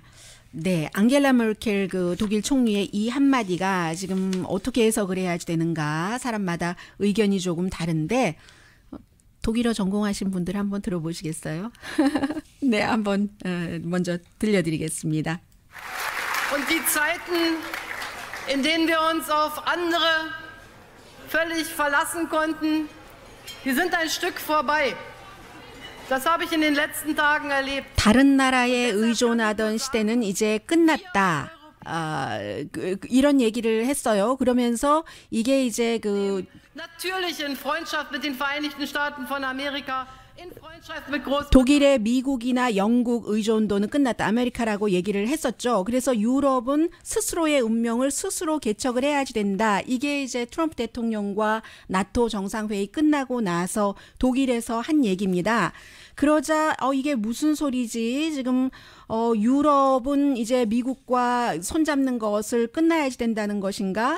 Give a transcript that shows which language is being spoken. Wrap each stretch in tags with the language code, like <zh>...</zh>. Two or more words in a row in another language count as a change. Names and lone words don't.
<ko>네, 앙겔라 메르켈 그 독일 총리의 이 한마디가 지금 어떻게 해석을 해야 되는가 사람마다 의견이 조금 다른데 독일어 전공하신 분들 한번 들어보시겠어요? 네, 한번 먼저 들려드리겠습니다.</ko> <de>Und die Zeiten, in denen wir uns auf andere völlig verlassen konnten, die sind ein Stück vorbei. Das habe ich in den letzten Tagen erlebt.</de> <ko>다른 나라에 의존하던 시대는 이제 끝났다. 이런 얘기를 했어요. 그러면서 이게 이제 그</ko> <de>Natürlich in Freundschaft mit den Vereinigten Staaten von Amerika, in Freundschaft mit Großbritannien.</de> <ko>독일의 미국이나 영국 의존도는 끝났다. 아메리카라고 얘기를 했었죠. 그래서 유럽은 스스로의 운명을 스스로 개척을 해야지 된다. 이게 이제 트럼프 대통령과 나토 정상회의 끝나고 나서 독일에서 한 얘기입니다. 그러자 이게 무슨 소리지? 지금 유럽은 이제 미국과 손잡는 것을 끝나야지 된다는 것인가?</ko>